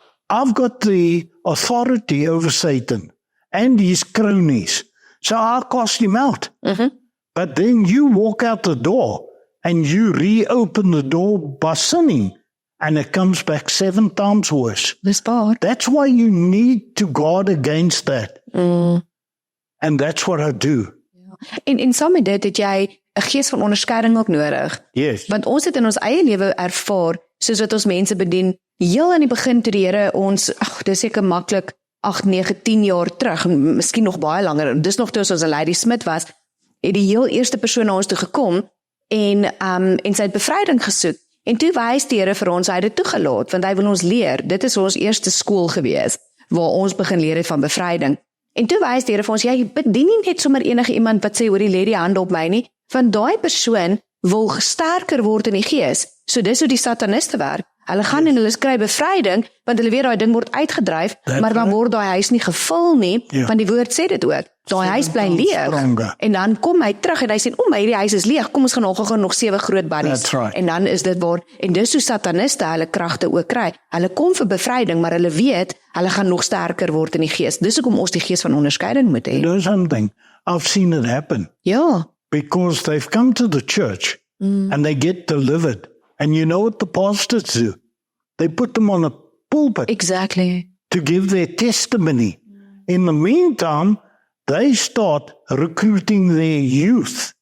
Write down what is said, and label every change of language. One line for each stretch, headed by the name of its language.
English: I've got the authority over Satan and his cronies, so I'll cast him out. But then you walk out the door and you reopen the door by sinning, and it comes back 7 times worse.
Afrikaans: Dis waar.
English: That's why you need to guard against that. And that's what I do.
Afrikaans: En saam met dit het jy 'n gees van onderskeiding ook nodig.
English: Yes.
Afrikaans: Want ons het in ons eie lewe ervaar, soos wat ons mense bedien, heel aan die begin toe die Here ons, dis seker maklik 8, 9, 10 jaar terug, miskien nog baie langer, dis nog toe ons 'n Lady Smith was, het die heel eerste persoon na ons toe gekom en sy het bevryding gesoek. En toe wys die Here vir ons, hy het dit toegelaat, want hy wil ons leer. Dit is ons eerste skool gewees, waar ons begin leer het van bevryding. En toe wys die Here vir ons, jy bedien nie net sommer enige iemand wat sê, hoor, lê die hand op my nie, want daai persoon wil sterker word in die gees. So dis hoe die sataniste werk. Hulle gaan en hulle skry bevryding, want hulle weet daai ding word uitgedryf, maar dan word daai huis nie gevul nie, want die woord sê dit ook. Daai huis bly leeg. En dan kom hy terug en hy sê, maar hierdie huis is leeg, kom ons gaan nog 7 groot buddies.
English: That's right.
Afrikaans: En dan is dit waar, en dis hoe sataniste hulle kragte ook kry. Hulle kom vir bevryding, maar hulle weet, hulle gaan nog sterker word in die gees. Dis hoekom ons die gees van onderskeiding moet hê.
English: You know something? I've seen it happen.
Afrikaans: Ja,
English: Because they've come to the church and they get delivered. And you know what the pastors do? They put them on a pulpit exactly. to give their testimony. In the meantime, they start recruiting their youth